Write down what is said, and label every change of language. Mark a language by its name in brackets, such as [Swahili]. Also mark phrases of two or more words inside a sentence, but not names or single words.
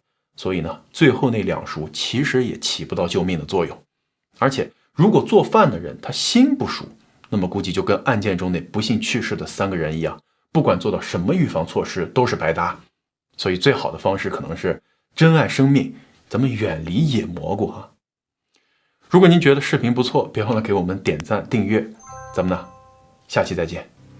[Chinese] 所以呢，最後那2熟其實也起不到救命的作用。而且如果做飯的人他心不熟，那麼估計就跟案件中那不幸去世的3個人一樣，不管做到什麼預防措施都是白搭。所以最好的方式可能是珍愛生命，咱們遠離野蘑菇啊。如果您覺得視頻不錯，別忘了給我們點讚訂閱。咱們呢，下期再見。